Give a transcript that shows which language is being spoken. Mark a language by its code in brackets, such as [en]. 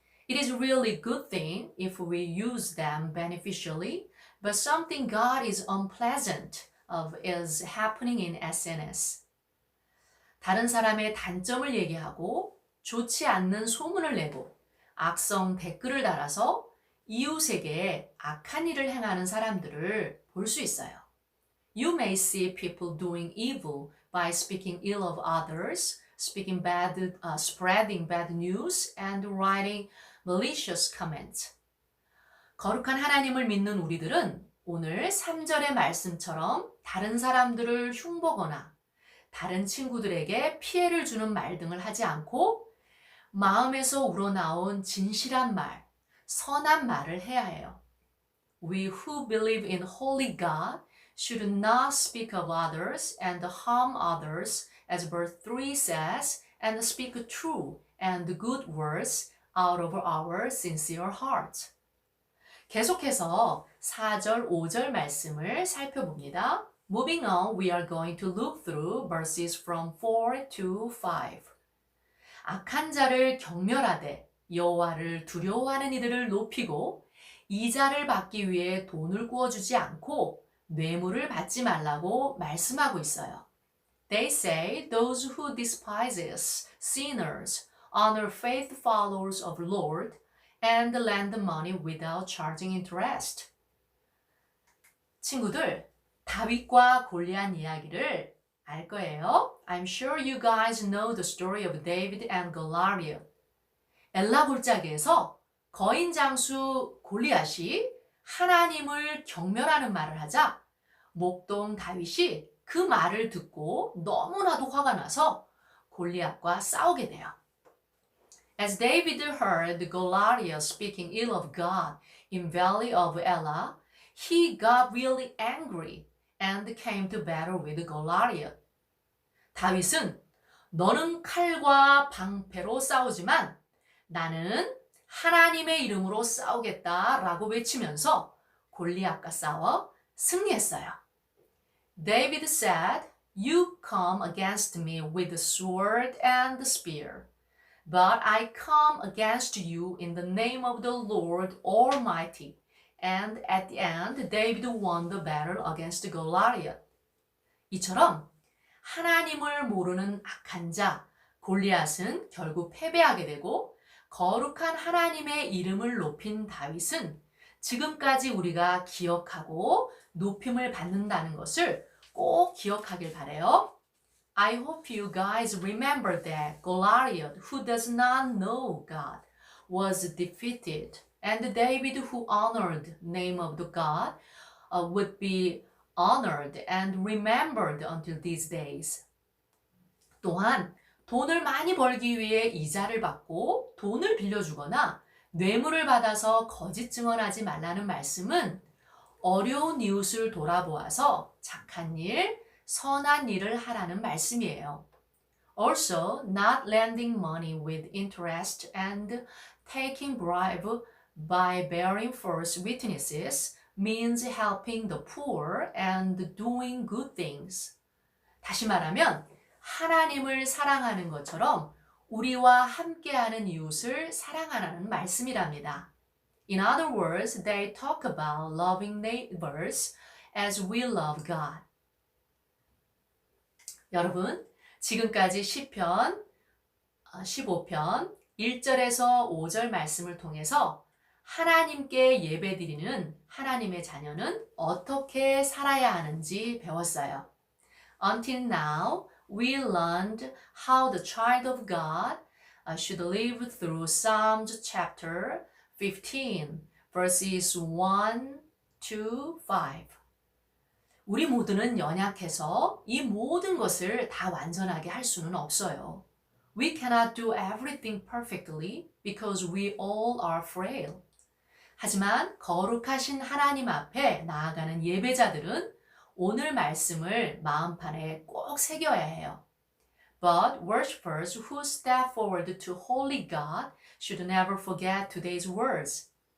[en] It is really good thing if we use them beneficially, but something God is unpleasant of is happening in SNS. [ko] 다른 사람의 단점을 얘기하고 좋지 않는 소문을 내고 악성 댓글을 달아서 이웃에게 악한 일을 행하는 사람들을 볼 수 있어요. [en] You may see people doing evil by speaking ill of others, spreading bad news, and writing malicious comments. [ko] 거룩한 하나님을 믿는 우리들은 오늘 3절의 말씀처럼 다른 사람들을 흉보거나 다른 친구들에게 피해를 주는 말 등을 하지 않고 마음에서 우러나온 진실한 말, 선한 말을 해야 해요. [en] We who believe in holy God should not speak of others and harm others, as verse 3 says, and speak true and good words out of our sincere heart. [ko] 계속해서 4절, 5절 말씀을 살펴봅니다. [en] Moving on, we are going to look through verses from 4 to 5. [ko] 악한 자를 경멸하되 여호와를 두려워하는 이들을 높이고 이자를 받기 위해 돈을 구워주지 않고 뇌물을 받지 말라고 말씀하고 있어요. [en] They say those who despises sinners honor faith followers of Lord and lend money without charging interest. [ko] 친구들, 다윗과 골리앗 이야기를 알 거예요. [en] I'm sure you guys know the story of David and Goliath. [ko] 엘라 골짜기에서 거인 장수 골리앗이 하나님을 경멸하는 말을 하자 목동 다윗이 그 말을 듣고 너무나도 화가 나서 골리앗과 싸우게 돼요. [en] As David heard Goliath speaking ill of God in Valley of Elah, he got really angry and came to battle with Goliath. [ko] 다윗은 너는 칼과 방패로 싸우지만 나는 하나님의 이름으로 싸우겠다라고 외치면서 골리앗과 싸워 승리했어요. [en] David said, "You come against me with the sword and the spear, but I come against you in the name of the Lord Almighty." And at the end, David won the battle against Goliath. [ko] 이처럼 하나님을 모르는 악한 자 골리앗은 결국 패배하게 되고 거룩한 하나님의 이름을 높인 다윗은 지금까지 우리가 기억하고 높임을 받는다는 것을 꼭 기억하길 바래요. [en] I hope you guys remember that Goliath, who does not know God, was defeated, and David, who honored the name of the God, would be honored and remembered until these days. [ko] 또한 돈을 많이 벌기 위해 이자를 받고 돈을 빌려주거나 뇌물을 받아서 거짓 증언하지 말라는 말씀은 어려운 이웃을 돌아보아서 착한 일, 선한 일을 하라는 말씀이에요. [en] Also, not lending money with interest and taking bribe by bearing false witnesses means helping the poor and doing good things. [ko] 다시 말하면 하나님을 사랑하는 것처럼 우리와 함께하는 이웃을 사랑하라는 말씀이랍니다. [en] In other words, they talk about loving neighbors as we love God. [ko] 여러분, 지금까지 시편 15편 1절에서 5절 말씀을 통해서 하나님께 예배드리는 하나님의 자녀는 어떻게 살아야 하는지 배웠어요. [en] Until now, we learned how the child of God should live through Psalms chapter 15, verses 1 to 5. [ko] 우리 모두는 연약해서 이 모든 것을 다 완전하게 할 수는 없어요. [en] We cannot do everything perfectly because we all are frail. [ko] 하지만 거룩하신 하나님 앞에 나아가는 예배자들은 오늘 말씀을 마음판에 꼭 새겨야 해요. [en] But worshipers who step forward to holy God should never forget today's words.